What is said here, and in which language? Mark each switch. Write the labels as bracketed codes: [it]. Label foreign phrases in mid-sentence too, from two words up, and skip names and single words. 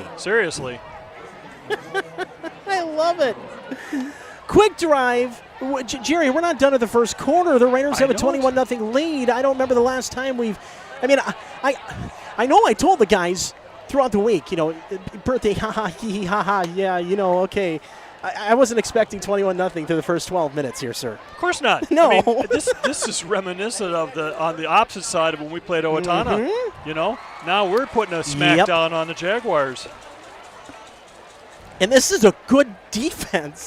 [en] Seriously. I love it. Quick drive. Jerry, we're not done at the first quarter. The Raiders have a 21-0 lead. I don't remember the last time we've – I mean, I know I told the guys throughout the week, birthday, ha-ha, hee-hee, ha-ha, yeah, okay. I wasn't expecting 21-0 through the first 12 minutes here, sir. Of course not. No. I mean, this is reminiscent of on the opposite side of when we played Owatonna. Mm-hmm. Now we're putting a smackdown on the Jaguars. And this is a good defense.